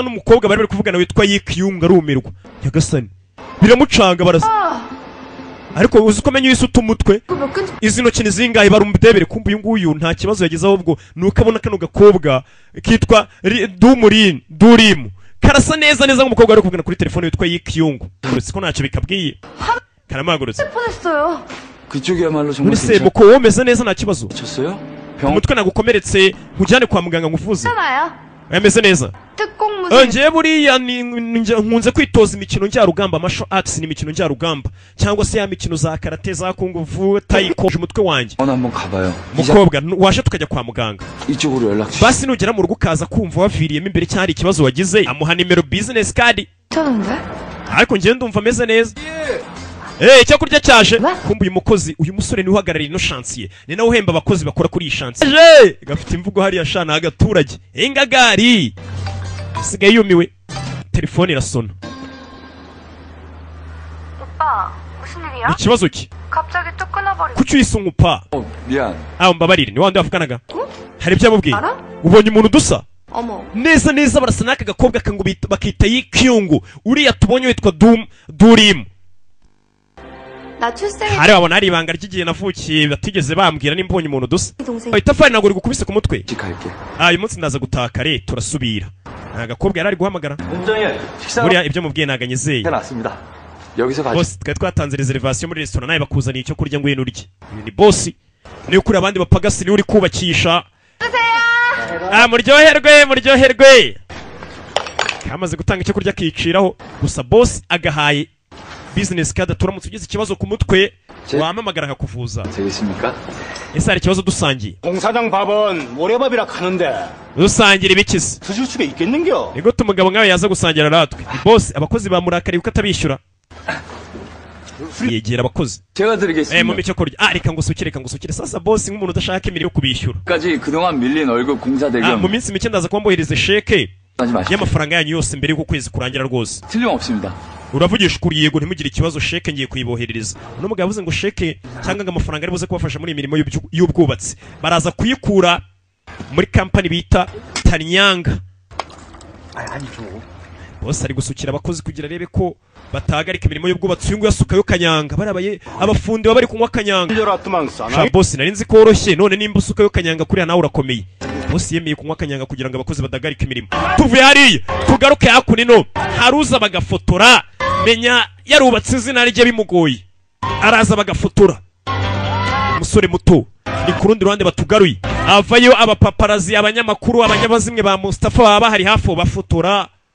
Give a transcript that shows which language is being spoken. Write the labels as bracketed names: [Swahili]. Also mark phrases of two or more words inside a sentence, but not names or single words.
[Kinyarwanda] n'umukobwa bari kuvugana witwa Yikyunga arumirwa nyagasani biramucanga barasa ariko uzi ko menye isuta umutwe izi ntoki ni zingahe barumudebere kumva uyu nguyu nta kibazo yagize ahubwo nuko abona kano gakobwa kitwa Durimu karasa neza neza nk'umukobwa ari kuvugana kuri telefone yitwa Yikyungu uretse ko ntacyo bikabwiye karamagurutse [Korean] 폰했어요. 그쪽이야말로 정말 [Kinyarwanda] muri se muko womeze neza nta kibazo [Korean] 괜찮으셨어요? 병 [Kinyarwanda] umutwe nagukomeretse nkujyane kwa muganga nguvuze [Korean] 괜찮아요. [Kinyarwanda] yameze neza [Korean] 특공무술. [Kinyarwanda] ngiye buriya nkunze kwitoza imikino njyarugamba [English] martial arts [Kinyarwanda] ni imikino njyarugamba cyangwa se ya mikino za karate za kung fu taiko umutwe wanjye [Korean] 한번 가봐요. [Kinyarwanda] mukobwa waje tukajya kwa muganga [Korean] 이쪽으로 연락 주세요. [Kinyarwanda] basi nugera mu rugo ukaza kumva waviriyemo imbere cyangwa hari ikibazo wagize amuha nimero [English] business card [Korean] 괜찮은데? [Kinyarwanda] ariko ngiye ndumva ameze neza icyo kurya cyaje kumva uyu mukozi uyu musore niwe uhagarariye ino shansiye ni nawe uhemba abakozi bakora kuri iyi shansiye gafite imvugo hariya shana agaturage ingagari isigaye yumiwe telefone irasona [Korean] 오빠, 무슨 일이야? [Kinyarwanda] ikibazo ki [Korean] 갑자기 뚝 끊어버리고. [Kinyarwanda] kuki uyisungupa [Korean] 미안. [Kinyarwanda] mbabarire ni wandi wavuganaga hari ibyo yamubwiye [Korean] 알아? [Kinyarwanda] ubonye umuntu dusa [Korean] 어머. [Kinyarwanda] neza neza barasa n'aka gakobwa kangu bakita Yikyungu uriya tubonye witwa Durimu [Korean] 나 출생의 [Kinyarwanda] hari wabona hari ibanga ry'igihe navukiye batigeze bambwira nimbonye umuntu dusa [Korean] 동생. [Kinyarwanda] itafari ntabwo rigukubise ku mutwe [Korean] 집 갈게. [Kinyarwanda] uyu munsi ndaza gutaha kare turasubira nta gakobwa yari ari guhamagara [Korean] 공장에 식사 [Kinyarwanda] buriya ibyo mubwiye ntabwo anyizeye [Korean] 해놨습니다. 여기서 가자. [Kinyarwanda] bosi twari twatanze reservation muri resitora nawe bakuzaniye icyo kurya ngwino urye uyu ni bosi niwe ukuri abandi bapagasi niwe uri kubakisha muryoherwe kamaze gutanga icyo kurya akiciraho gusa bosi agahaye [English] business card [Kinyarwanda] turamutse ugize ikibazo ku mutwe wamamagara akakuvuza [Korean] 되겠습니까? [Kinyarwanda] ese hari ikibazo dusangiye [Korean] 공사장 밥은 모래밥이라 카는데 [Kinyarwanda] dusangira ibikize [Korean] 드실 수가 있겠는겨? [Kinyarwanda] ni gute umugabo nkawe yaza gusangira natwe ni bosi abakozi bamurakariye kuko atabishyura yegera abakozi [Korean] 제가 [Kinyarwanda] mu [Korean] 드리겠습니다. [Kinyarwanda] icyo kurya reka ngusukire sasa bosi nk'umuntu udashaka imirimo yo kubishyura [Korean] 까지 그동안 밀린 월급 공사 대금 [Kinyarwanda] mu minsi mike ndaza kuba mbohereze sheke [Korean] 하지 마십시오. y'amafaranga yanyu yose mbere y'uko ukwezi kurangira rwose 틀림없습니다. [Kinyarwanda] uravugisha ukuri yego ntimugire ikibazo sheke ngiye kuyiboherereza uno mugabo yavuze ngo sheke cyangwa ngo amafaranga ari buze kubafasha muri iyi mirimo y'ubwubatsi baraza kuyikura muri kampani bita Tanyanga bose ari gusukira abakozi kugira arebe ko batahagarika imirimo y'ubwubatsi uyu nguyu asukayo kanyanga barabaye abafundi baba bari kunywa kanyanga [Korean] 빌려놨더만 [Kinyarwanda] sha [Korean] 싸나? [Kinyarwanda] bosi nari nzi ko woroshye none nimba usukayo kanyanga kuriya nawe urakomeye bosi yemeye kunywa kanyanga kugira ngo abakozi badahagarika imirimo tuvuye hariya tugaruke hakuno haruza bagafotora menya yarubatse izina rye bimugoye araza bagafotora umusore muto ni ku rundi ruhande batugaruye avayo abapaparazi abanyamakuru abanyabazimwe ba Mustafa baba bahari hafi bafotora